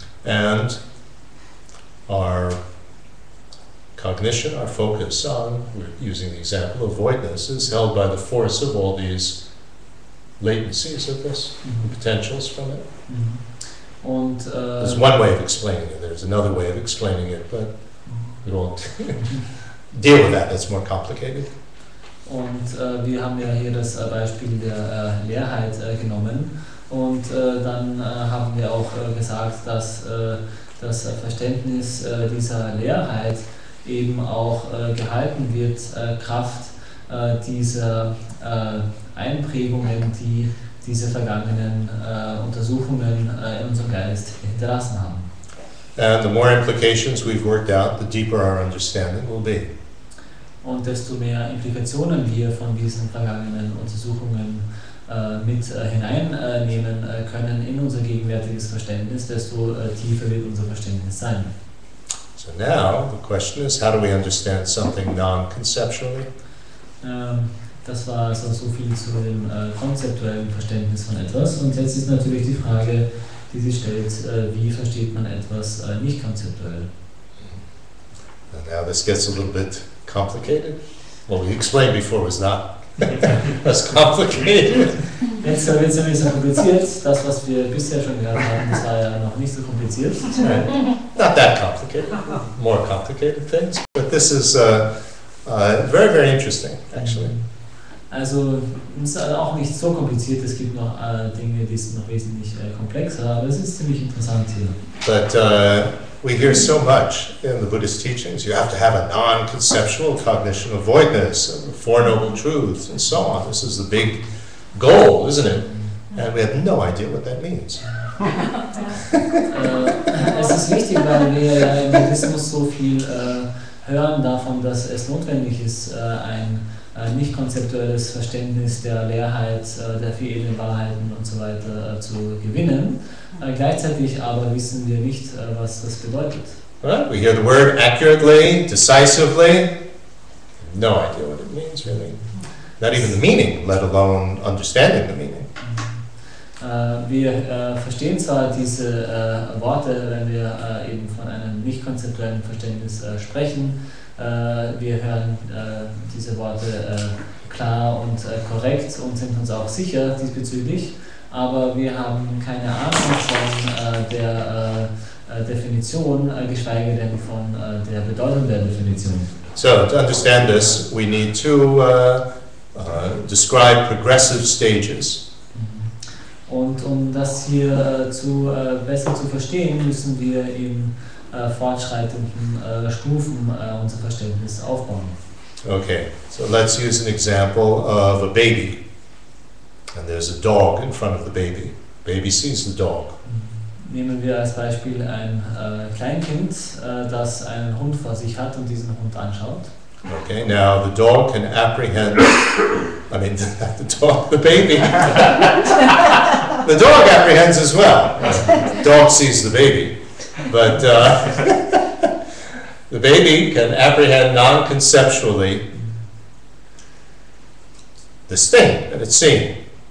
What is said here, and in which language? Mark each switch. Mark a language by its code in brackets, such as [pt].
[en] And our cognition, our focus on, we're using the example of voidness, is held by the force of all these latencies of this, potentials from it. [de] Und, [en] there's one way of explaining it, there's another way of explaining it, but we won't deal with that, that's more complicated. [de] Und wir haben ja hier das Beispiel der Leerheit genommen und dann haben wir auch gesagt, dass das Verständnis dieser Leerheit eben auch gehalten wird, Kraft dieser Einprägungen, die diese vergangenen Untersuchungen in unserem Geist hinterlassen haben. [en] And the more implications we've worked out, the deeper our understanding will be. [de] Und desto mehr Implikationen wir von diesen vergangenen Untersuchungen mit hineinnehmen können in unser gegenwärtiges Verständnis, desto tiefer wird unser Verständnis sein. [en] So now the question is, how do we understand something non-conceptually? [de] Das war also so viel zu dem konzeptuellen Verständnis von etwas. Und jetzt ist natürlich die Frage, die sich stellt, wie versteht man etwas nicht konzeptuell? [en] And now this gets a little bit complicated. What we explained before was not as complicated. [de] Jetzt wird es ein bisschen kompliziert. Das, was wir bisher schon gehört haben, das war ja noch nicht so kompliziert. [en] Not that complicated. More complicated things. But this is very, very interesting, actually. [de] Also, es ist auch nicht so kompliziert. Es gibt noch Dinge, die sind noch wesentlich komplexer, aber es ist ziemlich interessant hier. [en] But we hear so much in the Buddhist teachings. You have to have a non-conceptual cognition of voidness, and the Four Noble Truths, and so on. This is the big goal, isn't it? And we have no idea what that means. [de] Es ist wichtig, weil wir ja im Buddhismus so viel hören davon, dass es notwendig ist, ein nicht konzeptuelles Verständnis der Leerheit, der vier edlen Wahrheiten und so weiter zu gewinnen. Gleichzeitig aber wissen wir nicht, was das bedeutet. [en] Right? We hear the word accurately, decisively. No idea what it means, really. Not even the meaning, let alone understanding the meaning. [de] Wir verstehen zwar diese Worte, wenn wir eben von einem nicht konzeptuellen Verständnis sprechen. Wir hören diese Worte klar und korrekt und sind uns auch sicher diesbezüglich, aber wir haben keine Ahnung von der Definition, geschweige denn von der Bedeutung der Definition. [en] So, to understand this, we need to describe progressive stages. [de] Und um das hier besser zu verstehen, müssen wir in fortschreitenden Stufen unser Verständnis aufbauen. [en] Okay, so let's use an example of a baby. And there's a dog in front of the baby. Baby sees the dog. [de] Nehmen wir als Beispiel ein Kleinkind, das einen Hund vor sich hat und diesen Hund anschaut. [en] Okay, now the dog can apprehend, the baby. The dog apprehends as well. The dog sees the baby. But the baby can apprehend non-conceptually this thing that it's seeing.